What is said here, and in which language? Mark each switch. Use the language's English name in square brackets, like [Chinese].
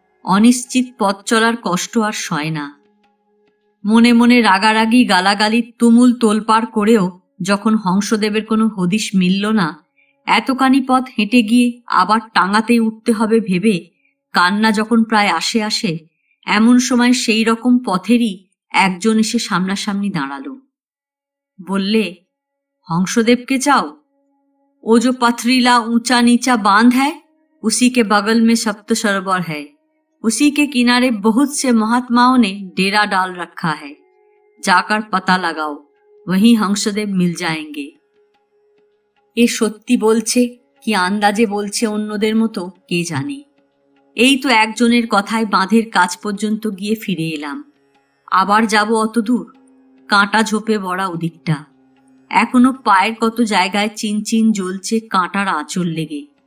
[Bangla] অনিশ্চিত পথ চলার কষ্ট আর সয় না। মনে মনে রাগারাগি গালাগালি তুমুল তোলপাড় করেও যখন হংসদেবের কোনো হদিশ মিলল না, এতখানি পথ হেঁটে গিয়ে আবার টাঙাতে উঠতে হবে ভেবে কান্না যখন প্রায় আসে আসে, এমন সময় সেই রকম পথেরই একজন এসে সামনাসামনি দাঁড়ালো। বললে, হংসদেবকে চাও? [Hindi] ও जो पथरीला ऊंचा नीचा बांध है, उसी के बगल में सप्त सरोवर है। उसी के किनारे बहुत से महात्माओं ने डेरा डाल रखा है। जाकर पता लगाओ, वहीं हंसदेव मिल जाएंगे। [Bangla] এ সত্যি বলছে কি আন্দাজে বলছে অন্যদের মতো কে জানে। এই তো একজনের কথায় বাঁধের কাছ পর্যন্ত গিয়ে ফিরে এলাম। আবার যাব অত দূর? কাঁটা ঝোপে ভরা ওদিকটা। এখনো পায়ের কত জায়গায় চিনচিন জ্বলছে কাঁটার আঁচল লেগে।